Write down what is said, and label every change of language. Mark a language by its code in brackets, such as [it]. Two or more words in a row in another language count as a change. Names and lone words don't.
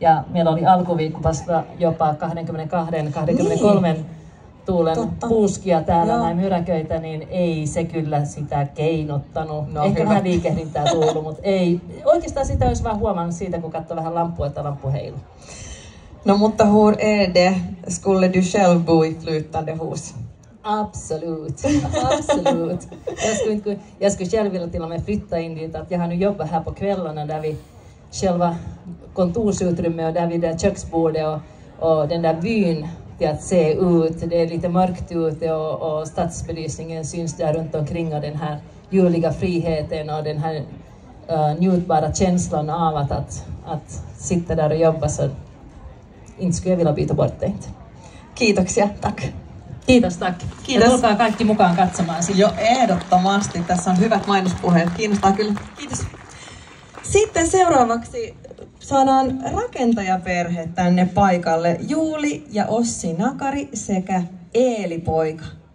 [fi] Ja meillä oli alkuviikosta jopa 22-23 tuulen puuskia täällä, näin myräköitä, niin ei se kyllä sitä keinottanut. No, ehkä hyvä. vähän liikehdintää tullut, mutta ei. Oikeastaan sitä olisi vaan huomannut siitä, kun katsoi vähän lampua, että lamppu heilu. No mutta [sv] hur är det? Skulle du själv bo i flytande hus? Absolut, absolut. Jag skulle själv vilja till och med flytta in dit. Att jag har nu jobbat här på kvällarna där vi själva kontorsutrymme och där vid det köksbordet och den där vyn till att se ut. Det är lite mörkt ute och stadsbelysningen syns där runt omkring och den här juliga friheten och den här njutbara känslan av att sitta där och jobba, så inte skulle jag vilja byta bort det. [fi] Kiitoksia, tack. Kiitos, tack. Kiitos. Ja tulkaa kaikki mukaan katsomaan sitä. Jo ehdottomasti, tässä on hyvät mainospuheet, kiinnostaa kyllä. Kiitos. Sitten seuraavaksi saadaan rakentajaperhe tänne paikalle. Juuli ja Ossi Nakari sekä Eeli Poika.